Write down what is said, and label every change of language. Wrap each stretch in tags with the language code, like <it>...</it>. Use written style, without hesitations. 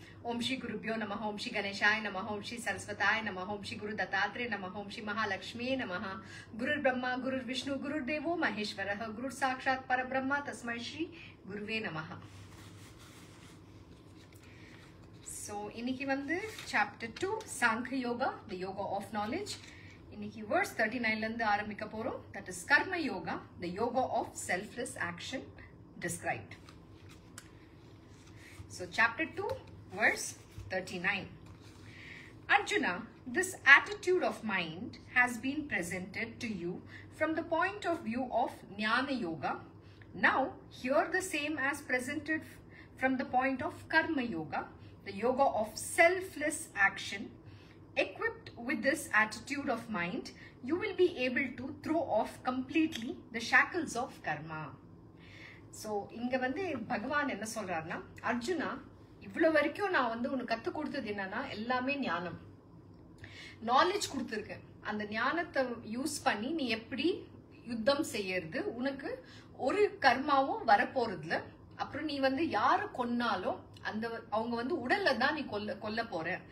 <sa>Om Shri Gurubhyo Namaha, Om Shri Ganeshaya Namaha, Om Shri Saraswataya Namaha, Om Shri Guru Dattatreya Namaha, Om Shri Mahalakshmi Namaha, Gurur Brahma, Gurur Vishnu, Gurur Devo Maheshwaraha, Gurur Sakshat Parabrahma, Tasmai Shri Guruve Namaha.</sa> <en>So,</en> <ta>இன்னைக்கு வந்து</ta> <en>chapter 2 Sankhya Yoga, the yoga of knowledge.</en> <ta>இன்னைக்கு verse 39 ல இருந்து ஆரம்பிக்க போறோம்.</ta> <en>That is Karma Yoga, the yoga of selfless action described. So, chapter 2 verse 39. Arjuna, this attitude of mind has been presented to you from the point of view of Jnana Yoga. Now, hear the same as presented from the point of Karma Yoga, the yoga of selfless action. Equipped with this attitude of mind, you will be able to throw off completely the shackles of karma.</en> <ta>So, இங்க வந்து பகவான் என்ன சொல்றாருன்னா, அர்ஜுனா, இவ்வளவு வரைக்கும் நான் வந்து உனக்கு கத்து கொடுத்தது என்னன்னா, எல்லாமே ஞானம். நாலேஜ் கொடுத்துருக்கேன். அந்த ஞானத்தை யூஸ் பண்ணி நீ எப்படி யுத்தம் செய்யறது, உனக்கு ஒரு கர்மாவும் வரப்போறதுல, அப்புறம் நீ வந்து யாரை கொன்னாலும் அந்த அவங்க வந்து உடல்ல தான் நீ கொல்ல போற.</ta>